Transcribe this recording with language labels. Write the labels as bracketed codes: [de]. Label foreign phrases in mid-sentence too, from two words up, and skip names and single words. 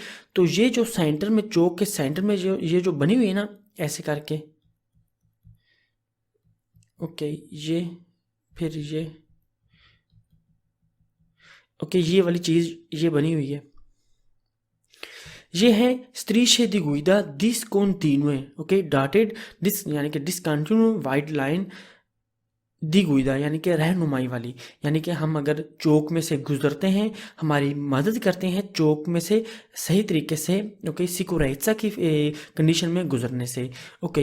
[hi] तो ये जो सेंटर में, चौक के सेंटर में जो ये जो बनी हुई है ना ऐसे करके, ओके, ये फिर ये, ओके, ये वाली चीज़ ये बनी हुई है, ये है [it] strisce di guida discontinue, [hi] ओके। डॉटेड डिस यानी कि [en] discontinue wide line [it] di guida [hi] यानी कि रहनुमाई वाली, यानी कि हम अगर चौक में से गुजरते हैं, हमारी मदद करते हैं चौक में से सही तरीके से, ओके, सिक्योरिटी की कंडीशन में गुजरने से, ओके।